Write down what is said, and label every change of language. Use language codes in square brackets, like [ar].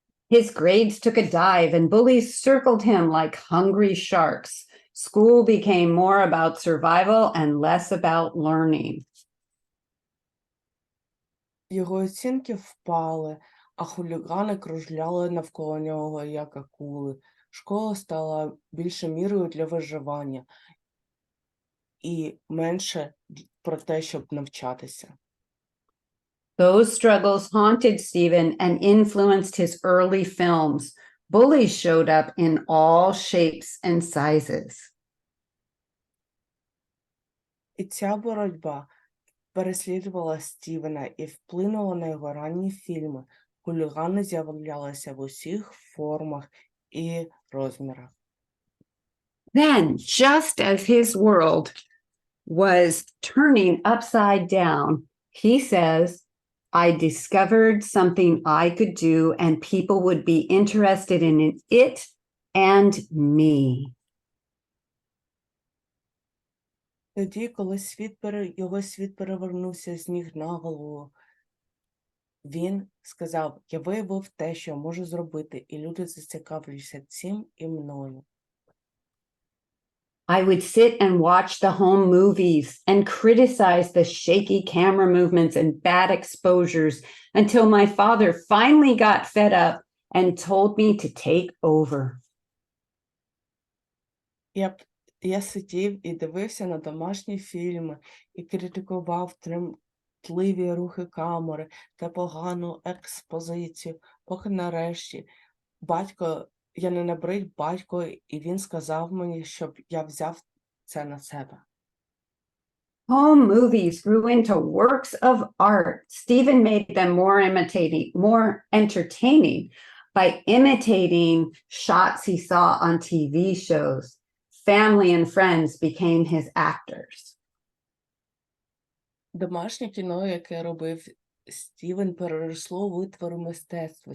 [en] His grades took a dive, and bullies circled him like hungry sharks. School became more about survival and less about learning. [uk] Його оцінки впали, а хулігани кружляли навколо нього, як акули. Школа стала більше мірою для виживання і менше про те, щоб навчатися. [en] Those struggles haunted Stephen and influenced his early films. Bullies showed up in all shapes and sizes. [uk] І ця боротьба переслідувала Стівена і вплинула на його ранні фільми. Хулігани з'являлися в усіх формах і розмірах. [en] Then, just as his world was turning upside down, he says, I discovered something I could do, and people would be interested in it and me. [uk] Тоді, коли його світ перевернувся з ніг на голову, він сказав, я виявив те, що можу зробити, і люди зацікавляться цим і мною. [en] I would sit and watch the home movies and criticize the shaky camera movements and bad exposures until my father finally got fed up and told me to take over. [uk] Я сидів і дивився на домашні фільми і критикував тремтливі рухи камери та погану експозицію, поки нарешті я не набрид батько, і він сказав мені, щоб я взяв це на себе. [en] Home movies grew into works of art. Stephen made them more entertaining by imitating shots he saw on TV shows. Family and friends became his actors. [uk] Домашнє кіно, яке робив Стівен, переросло у витвори мистецтва.